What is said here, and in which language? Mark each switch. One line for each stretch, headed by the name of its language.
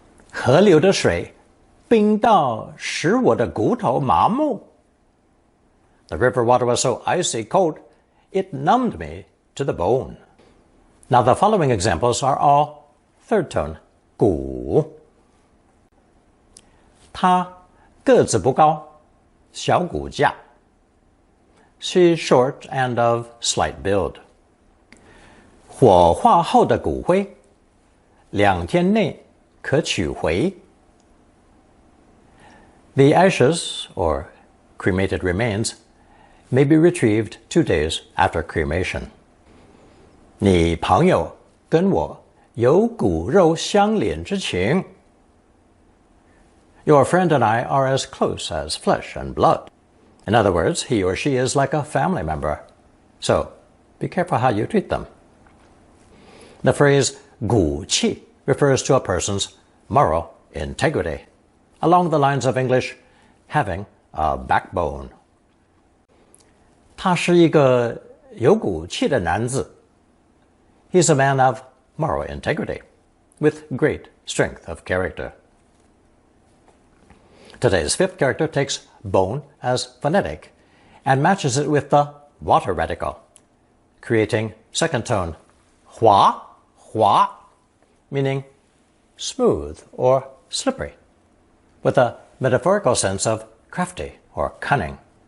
Chinese: 河流的水冰到使我的骨头麻木.
English: The river water was so icy cold, it numbed me to the bone. Now the following examples are all third tone, 骨.
Chinese: 她个子不高，小骨架.
English: She's short and of slight build.
Chinese: 火化后的骨灰2天内可取回.
English: The ashes, or cremated remains, may be retrieved 2 days after cremation.
Chinese: 你朋友跟我有骨肉相连之情.
English: Your friend and I are as close as flesh and blood. In other words, he or she is like a family member. So, be careful how you treat them. The phrase 骨气 refers to a person's moral integrity, along the lines of English, having a backbone.
Chinese: 他是一个有骨气的男子.
English: He's a man of moral integrity, with great strength of character. Today's fifth character takes bone as phonetic and matches it with the water radical, creating second tone 滑, 滑, meaning smooth or slippery, with a metaphorical sense of crafty or cunning.